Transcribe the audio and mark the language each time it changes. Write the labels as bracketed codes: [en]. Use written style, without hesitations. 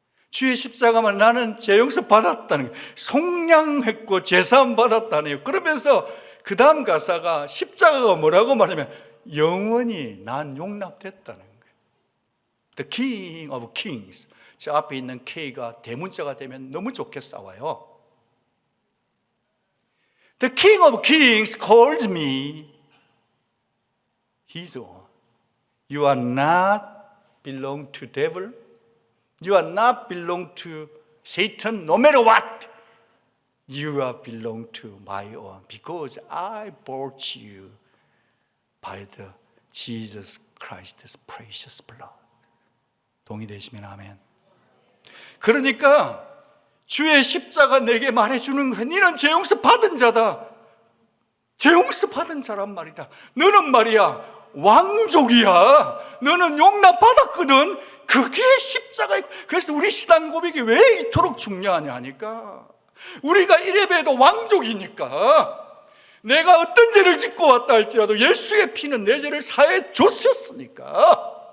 [ko] 주의 십자가만 나는 죄 용서 받았다는 거예요. 속량했고 죄사함 받았다는 거예요. 그러면서 그 다음 가사가 십자가가 뭐라고 말하면 영원히 난 용납됐다는 거예요. [en] The King of Kings. [ko] 저 앞에 있는 K가 대문자가 되면 너무 좋게 싸워요. [en] The King of Kings called me His own. You are not belong to devil. You are not belong to Satan. No matter what, you are belong to my own. Because I bought you by the Jesus Christ's precious blood. [ko] 동의되시면 아멘. 그러니까 주의 십자가 내게 말해주는 거야. 너는 죄 용서 받은 자다. 죄 용서 받은 자란 말이다. 너는 말이야 왕족이야. 너는 용납 받았거든. 그게 십자가이고. 그래서 우리 신앙 고백이 왜 이토록 중요하냐 하니까 우리가 이래봬도 왕족이니까 내가 어떤 죄를 짓고 왔다 할지라도 예수의 피는 내 죄를 사해 줬었으니까.